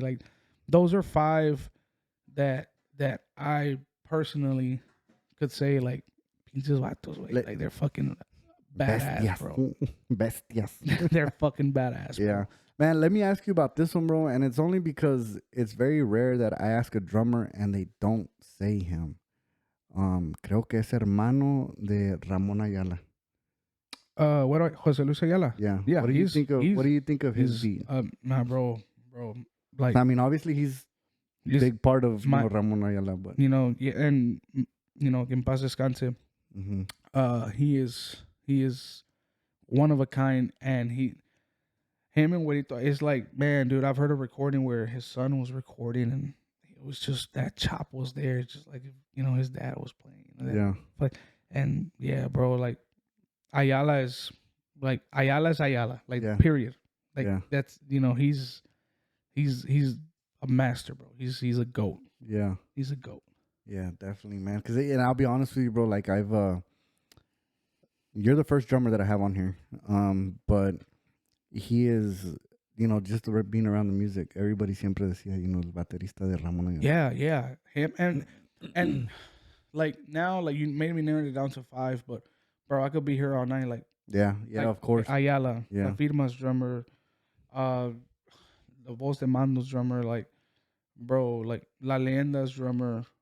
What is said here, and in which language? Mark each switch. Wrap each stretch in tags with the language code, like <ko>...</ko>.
<en>Like, those are 5 that I personally could say, like,</en> <es>pinches vatos,</es> <en>like they're fucking badass, bro.</en> <es>Bestias.</es> <en>They're fucking badass, bro. Yeah. Man, let me ask you about this one, bro. And it's only because it's very rare that I ask a drummer and they don't say him.</en> <es>Creo que es hermano de Ramón Ayala. Jose Luis Ayala.</es> <en>Yeah. What do you think of his beat? Nah, bro. Like, I mean, obviously he's a big part of Ramón Ayala, but</en> <es>and en paz descanse.</es> <en>Mm-hmm. He is one of a kind, and him and Juanito, it's like, man, dude, I've heard a recording where his son was recording, and it was just that chop was there, just like his dad was playing. Yeah. But and yeah, bro, like Ayala is Ayala, like Yeah. period. Like Yeah. that's he's a master, bro. He's a goat. Yeah. He's a goat. Yeah, definitely, man. Because and I'll be honest with you, bro. Like you're the first drummer that I have on here. But he is, just being around the music.</en> <es>Everybody siempre decía, el baterista de Ramón.</es> <en>Yeah. Him and like now, like you made me narrow it down to 5, but bro, I could be here all night. Like yeah, like, of course. Ayala, Yeah. La Firma's drummer, the Voz de Mando's drummer, like bro, like La Leyenda's drummer.</en>